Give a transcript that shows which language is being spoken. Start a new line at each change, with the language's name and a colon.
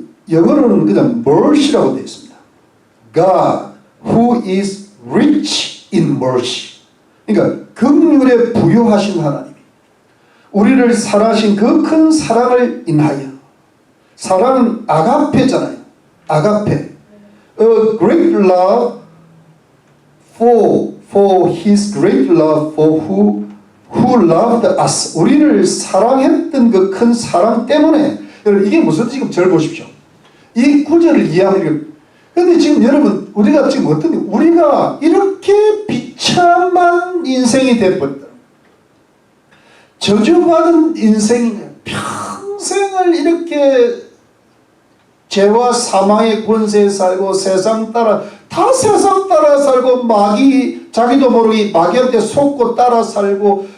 Korean: 영어로는 그냥 mercy라고 되어 있습니다.
English: God who is rich in mercy.
Korean: 그러니까 긍휼에 부유하신 하나님이 우리를 사랑하신 그 큰 사랑을 인하여 사랑은 아가페잖아요. 아가페.
English: A great love for his great love for who loved us.
Korean: 우리를 사랑했던 그 큰 사랑 때문에 여러분 이게 무슨 지금 절 보십시오. 이 구절을 이해하면 근데 지금 여러분 우리가 지금 우리가 이렇게 비참한 인생이 되어버렸다. 저주받은 인생이냐 평생을 이렇게 죄와 사망의 권세에 살고 세상 따라 살고 자기도 모르게 마귀한테 속고 따라 살고